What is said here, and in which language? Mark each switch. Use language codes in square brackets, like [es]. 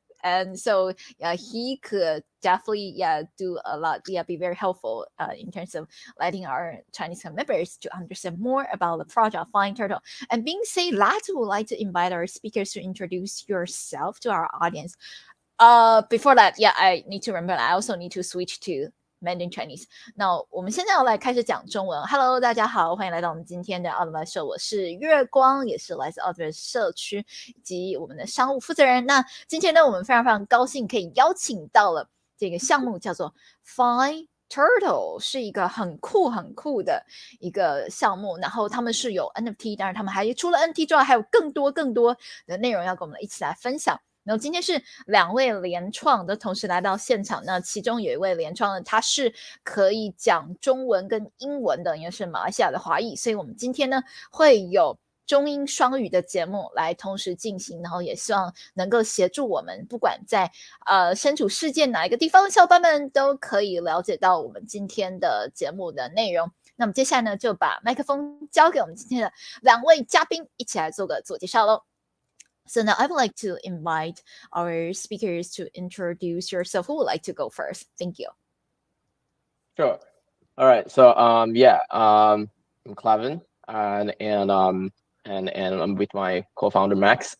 [en] And so he could definitely do a lot, be very helpful in terms of letting our Chinese members to understand more about the project FineTurtle. And being said that, we would like to invite our speakers to introduce yourself to our audience. Before that, I need to remember I also need to switch to Mandarin Chinese。 [zh] 那我们现在要来开始讲中文。Hello， 大家好，欢迎来到我们今天的奥特曼秀。我是月光，也是来自奥特曼社区以及我们的商务负责人。那今天呢，我们非常非常高兴可以邀请到了这个项目，叫做 FineTurtle， 是一个很酷的一个项目。然后他们是有 NFT， 当然他们还除了 NFT 之外，还有更多的内容要跟我们一起来分享。然后今天是两位联创的同时来到现场，那其中有一位联创呢，他是可以讲中文跟英文的，因为是马来西亚的华裔，所以我们今天呢会有中英双语的节目来同时进行，然后也希望能够协助我们，不管在身处世界哪一个地方的小伙伴们都可以了解到我们今天的节目的内容。那么接下来呢，就把麦克风交给我们今天的两位嘉宾，一起来做个自我介绍咯。 [en] So now I would like to invite our speakers to introduce yourself. Who would like to go first? Thank you. Sure. All right. So I'm Clevin, and I'm with my co-founder Max.